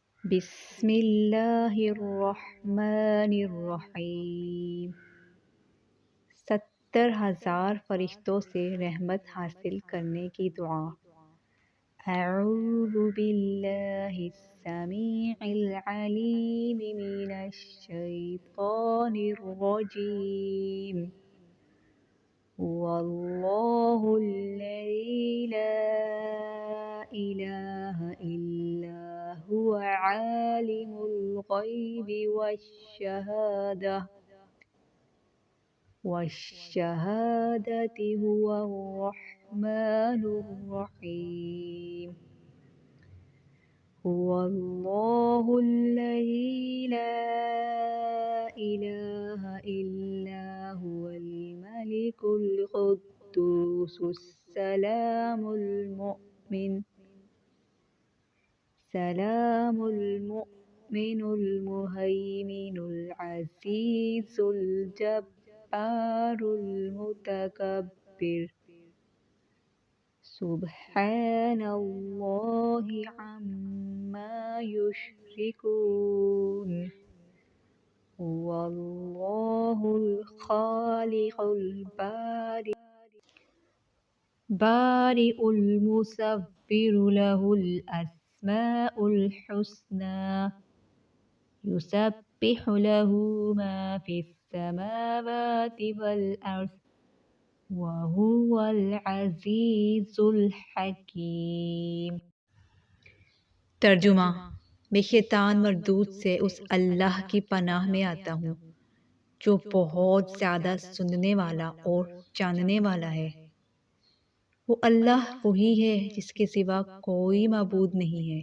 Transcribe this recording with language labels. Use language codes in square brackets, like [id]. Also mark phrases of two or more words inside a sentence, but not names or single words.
[ar] बिस्मिल्लाहिर्रहमानिर्रहीम। [hi] 70,000 फरिश्तों से रहमत हासिल करने की दुआ। [ar] أعوذ بالله السميع العليم من الشيطان الرجيم. والله الذي لا إله إلا هو عالم الغيب والشهادة هو الرحمن الرحيم. هو الله الذي لا إله إلا هو الملك القدوس السلام المؤمن المهيمن العزيز الجبار المتكبر. سبحان الله عما يشركون. هو الله الخالق البارئ المصور له الأسماء الحسنى. يسبح له ما في السماوات والأرض وهو العزيز الحكيم. [hi] तर्जुमा। मैं शैतान मरदूद से उस अल्लाह की पनाह में आता हूँ जो बहुत ज़्यादा सुनने वाला और जानने वाला है। वो अल्लाह वही है जिसके सिवा कोई माबूद नहीं है।